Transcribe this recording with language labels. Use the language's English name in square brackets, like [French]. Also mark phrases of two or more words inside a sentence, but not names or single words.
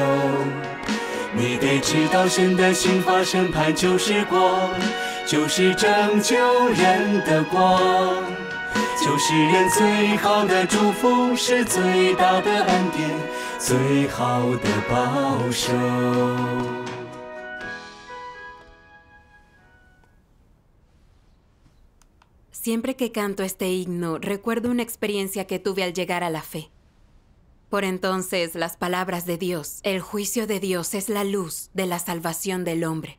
[Chinese] 你得知道神的刑罚审判就是光，就是拯救人的光，就是人最好的祝福，是最大的恩典，最好的保守。 [Spanish] Siempre que canto este himno, recuerdo una experiencia que tuve al llegar a la fe. Por entonces, las palabras de Dios, el juicio de Dios es la luz de la salvación del hombre.